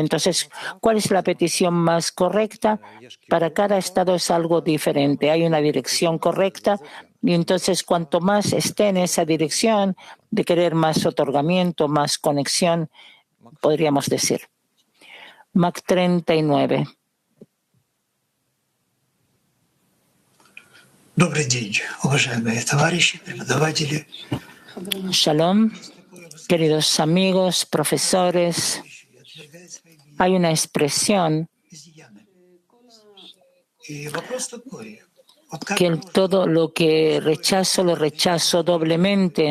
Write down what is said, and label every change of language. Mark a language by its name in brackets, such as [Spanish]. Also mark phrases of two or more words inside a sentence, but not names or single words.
[Spanish] Entonces, ¿cuál es la petición más correcta? Para cada estado es algo diferente. Hay una dirección correcta y entonces cuanto más esté en esa dirección de querer más otorgamiento, más conexión, podríamos decir. Mac 39. [Russian] Добрый день, уважаемые товарищи, преподаватели. [Spanish] Shalom, queridos amigos, profesores. Hay una expresión que todo lo que rechazo, lo rechazo doblemente.